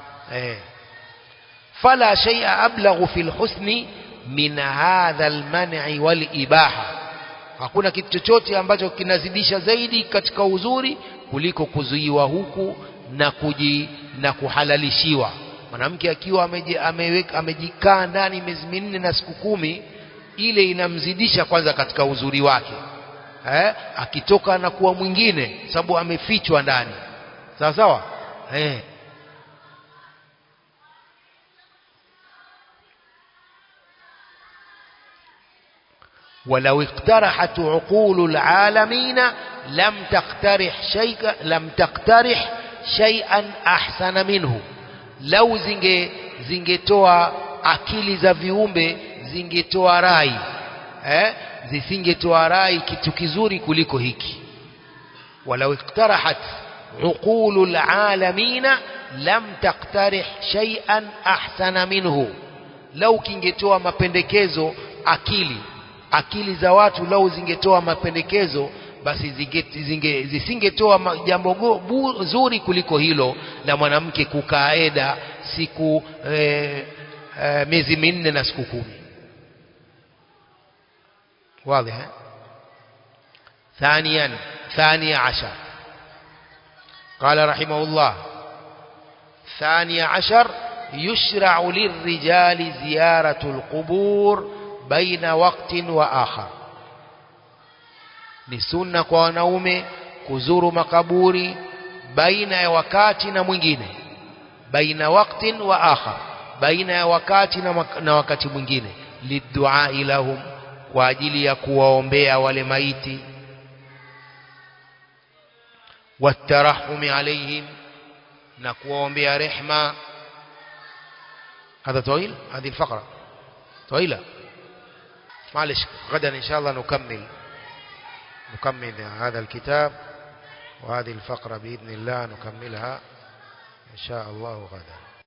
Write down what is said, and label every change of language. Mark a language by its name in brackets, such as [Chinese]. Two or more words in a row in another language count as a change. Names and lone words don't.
[Arabic] فلا شيء أبلغ في الحسن من هذا المنع والإباحة, [Swahili] hakuna kitu chochote ambacho kinazidisha zaidi katika uzuri kuliko kuzuiwa huku na kuhalalishiwa. Mwanamke akiwa amejikaa ndani miezi 4 na siku 10, ile inamzidisha kwanza katika uzuri wake. Akitoka na kuwa mwingine sababu amefichwa ndani. Sawa sawa? [Arabic] ولو اقترحت عقول العالمين لم تقترح شيئا أحسن منه. [Swahili] لو zingetoa akili za viumbe zingetoa rai, zisingetoa rai kitu kizuri kuliko hiki. [Arabic] ولو اقترحت عقول العالمين لم تقترح شيئا أحسن منه. [Swahili] لو kingetoa mapendekezo akili za watu, lau zingetoa mapendekezo, basi zisingetoa jambo zuri kuliko hilo la mwanamke kukaa eda siku miezi 4 na siku 10. [Arabic] واضح؟ ثاني عشر قال رحمه الله: 12 يشرع للرجال زيارة القبور بين وقت وآخر. [Swahili] Ni sunna kwa wanaume kuzuru makaburi baina ya wakati na mwingine. [Arabic] بين وقت وآخر, [Swahili] baina ya wakati na wakati mwingine. [Arabic] للدعاء لهم, [Swahili] kwa ajili ya kuwaombea wale maiti. [Arabic] والترحم عليهم, [Swahili] na kuwaombea rehma. [Arabic] هذا طويل، هذه الفقرة طويلة. معلش، غدا إن شاء الله نكمل هذا الكتاب، وهذه الفقرة بإذن الله نكملها إن شاء الله غدا.